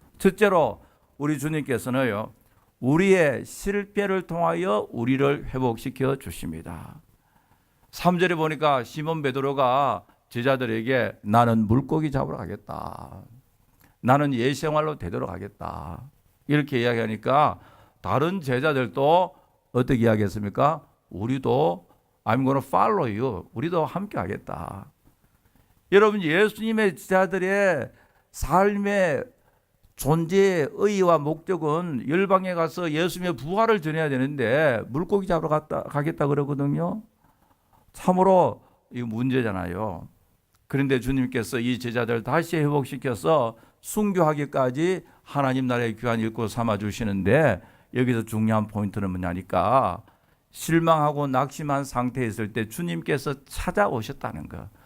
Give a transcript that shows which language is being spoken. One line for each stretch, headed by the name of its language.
Korean: 첫째로 우리 주님께서는요, 우리의 실패를 통하여 우리를 회복시켜 주십니다. 3절에 보니까 시몬 베드로가 제자들에게 나는 물고기 잡으러 가겠다. 나는 예생활로 되도록 하겠다. 이렇게 이야기하니까 다른 제자들도 어떻게 이야기했습니까? 우리도
English: I'm gonna follow you.
Korean: 우리도 함께 하겠다. 여러분, 예수님의 제자들의 삶의 존재의 의의와 목적은 열방에 가서 예수님의 부활을 전해야 되는데 물고기 잡으러 가겠다 그러거든요. 참으로 이 문제잖아요. 그런데 주님께서 이 제자들을 다시 회복시켜서 순교하기까지 하나님 나라의 귀한 일꾼 삼아 주시는데 여기서 중요한 포인트는 뭐냐니까 실망하고 낙심한 상태에 있을 때 주님께서 찾아오셨다는 것.